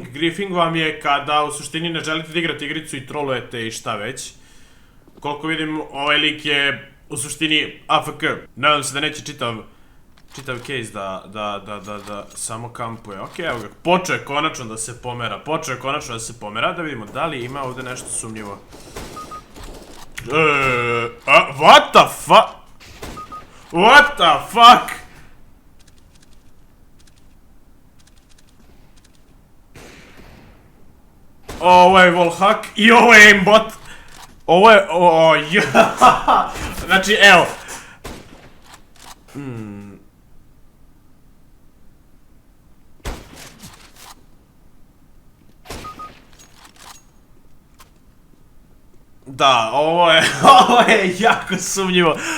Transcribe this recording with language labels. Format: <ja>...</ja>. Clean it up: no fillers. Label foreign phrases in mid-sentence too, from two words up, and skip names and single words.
<sr>Griefing vam je kada u suštini ne želite da igrate igricu i trolujete i šta već. Koliko vidim, ovaj lik je u suštini AFK. Nadam se da neće čitav case da samo kampuje. Ok, evo ga, počeo je konačno da se pomera. Da vidimo da li ima ovde nešto sumnjivo.</sr> <en>What the fuck? What the fuck?</en> <sr>Ovo je wallhack i ovo je aimbot. Ovo je, znači, evo. Da, ovo je jako sumnjivo.</sr>